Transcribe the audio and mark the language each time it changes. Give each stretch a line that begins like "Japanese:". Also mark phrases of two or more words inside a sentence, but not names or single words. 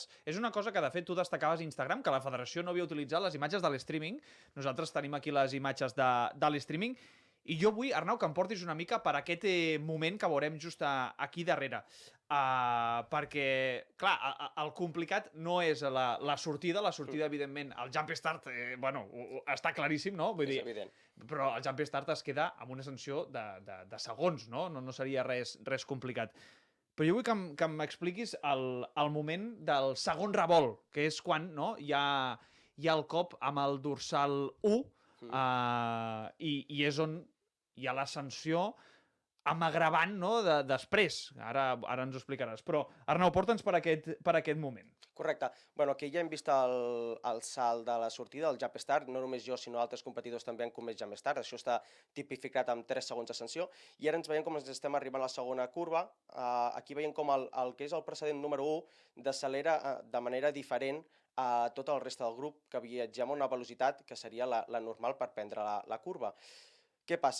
Catalan: És una cosa que, de fet, tu destacaves a Instagram, que la federació no havia utilitzat les imatges de l'streaming. Nosaltres tenim aquí les imatges de l'streaming. I jo vull, Arnau, que em portis una mica per aquest moment que veurem just aquí darrere. Perquè, clar, el complicat no és la sortida, evidentment, el
English: jump start,
Catalan: està claríssim, no? Vull dir, evident. però el
English: jump start
Catalan: es queda amb una sanció de segons, no? No seria res complicat. Però jo vull que m'expliquis el moment del segon revolt, que és quan hi ha el cop amb el dorsal 1, i és on hi ha la sanció amb agravant, no?, després. Ara ens ho explicaràs. Però, Arnau, porta'ns per aquest moment. Correcte. Bueno, aquí ja hem vist el salt de la sortida, el
English: jump start,
Catalan: no només jo, sinó altres competidors també han comès
English: jump start,
Catalan: això està tipificat amb 3 segons de sanció, i ara ens veiem com ens estem arribant a la segona curva, aquí veiem com el que és el precedent número 1 desacelera de manera diferent a tot el reste del grup, que viatgem a una velocitat que seria la normal per prendre la curva. Què passa?